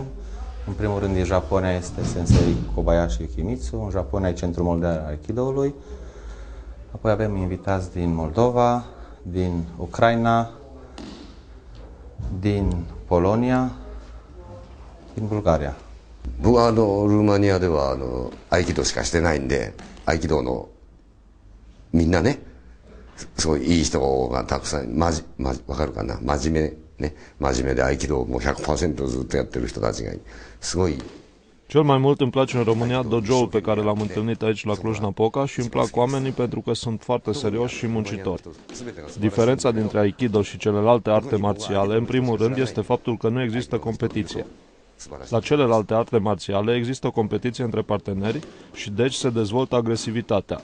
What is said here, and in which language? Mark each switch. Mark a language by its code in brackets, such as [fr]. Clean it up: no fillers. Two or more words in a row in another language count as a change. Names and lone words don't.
[ro] În primul rând, din Japonia este Sensei Kobayashi Yukimitsu, în Japonia e Centrul Mondial al Aikido-ului. Apoi avem invitați din Moldova, din Ucraina, din Polonia, din Bulgaria. [ja] 僕はルーマニアでは合気道しかしてないんで、合気道のみんなね、すごいいい人がたくさん、わかるかな、真面目で合気道も 100% ずっとやってる人たちがすごい。 [ro] Cel mai mult îmi place în România dojo-ul pe care l-am întâlnit aici la Cluj-Napoca și îmi plac oamenii pentru că sunt foarte serioși și muncitori. Diferența dintre Aikido și celelalte arte marțiale, în primul rând, este faptul că nu există competiție. La celelalte arte marțiale există o competiție între parteneri și deci se dezvoltă agresivitatea.